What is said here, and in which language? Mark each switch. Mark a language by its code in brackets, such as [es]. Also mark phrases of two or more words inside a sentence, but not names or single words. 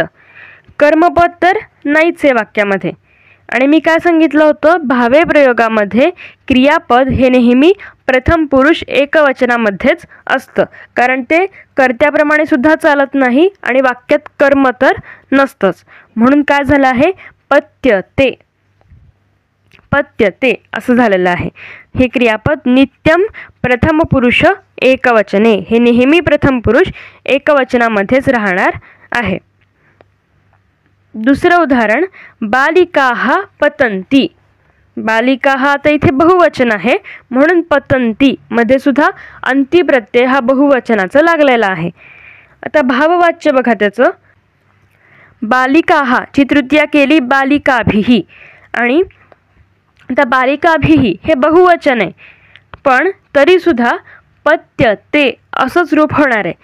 [mr] कर्मपद तर नाहीच आहे वाक्यामध्ये. आणि मी काय सांगितलं होतं, भावे प्रयोगामध्ये क्रियापद हे नेहमी प्रथम पुरुष एकवचनामध्येच असतं, कारण ते कर्त्याप्रमाणे सुद्धा चालत नाही आणि वाक्यात कर्म तर नसतंच. म्हणून काय झालं आहे, [sa] पत्यते, पत्यते [mr] असं झालेलं आहे. हे क्रियापद [sa] नित्यम प्रथम पुरुष एकवचने, [mr] हे नेहमी प्रथम पुरुष एकवचनामध्येच राहणार आहे. दुसरं उदाहरण, [sa] बालिकाः पतन्ति. [mr] बालिकाः आता इथे बहुवचन आहे म्हणून पतन्ति मध्ये सुद्धा अंती प्रत्यय हा बहुवचनाचा लागलेला आहे. आता भाववाच्य बघा त्याचं, बालिकाः ची तृतीया केली बालिकाभिः आणि आता बालिकाभिः हे बहुवचन आहे, पण तरीसुद्धा पत्यते असंच रूप होणार आहे.